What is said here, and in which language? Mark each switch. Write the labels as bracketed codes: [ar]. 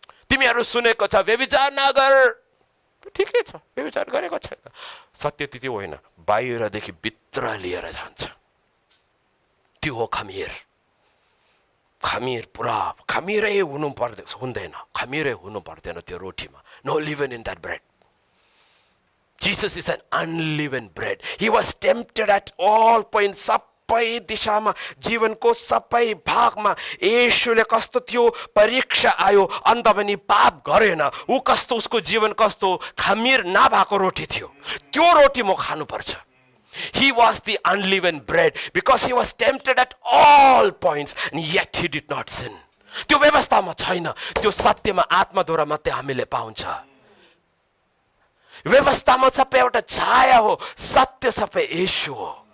[ne] तिमीहरू सुनेको छ व्यभिचार नगर, ठिकै छ, व्यभिचार गरेको छैन। सत्य त्यो होइन, बाहिरदेखि भित्र लिएर जान्छ। त्यो हो खमीर। खमीर पुरा खमीरै हुँदैन, खमीरै हुनु पर्दैन त्यो रोटीमा। [en] No leaven in that bread. Jesus is an unleavened bread. He was tempted at all points. [ne] सबै दिशामा, जीवनको सबै भागमा येशूले कस्तो थियो, परीक्षा आयो, अन्त पनि पाप गरेन। ऊ कस्तो, उसको जीवन कस्तो, खमीर नभएको रोटी थियो। त्यो रोटी म खानुपर्छ। [en] He was the unleavened bread because he was tempted at all points and yet he did not sin. [ne] त्यो व्यवस्थामा छैन, त्यो सत्यमा आत्माद्वारा मात्रै हामीले पाउँछ। व्यवस्थामा सबै एउटा छाया हो, सत्य सबै येशू हो।